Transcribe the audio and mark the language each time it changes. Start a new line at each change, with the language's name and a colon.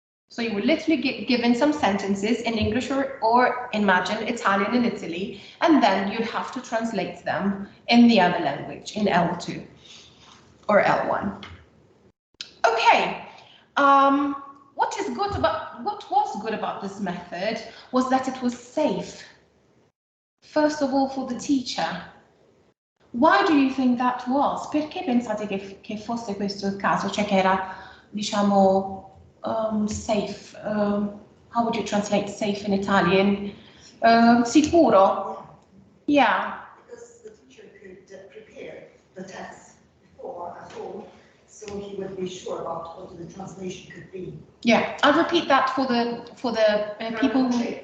English: So you were literally given some sentences in English or imagine Italian in Italy, and then you'd have to translate them in the other language, in L2 or L1. Okay, what was good about this method was that it was safe. First of all, for the teacher. Why do you think that was?
Italian: Perché pensate che fosse questo il caso? Cioè che era, diciamo, safe.
English: How would you translate safe in Italian?
Italian: Sicuro. Yeah.
English: Because the teacher could prepare the text before at home, so he would be sure about what the translation could be. Yeah, I'll repeat that for the people who.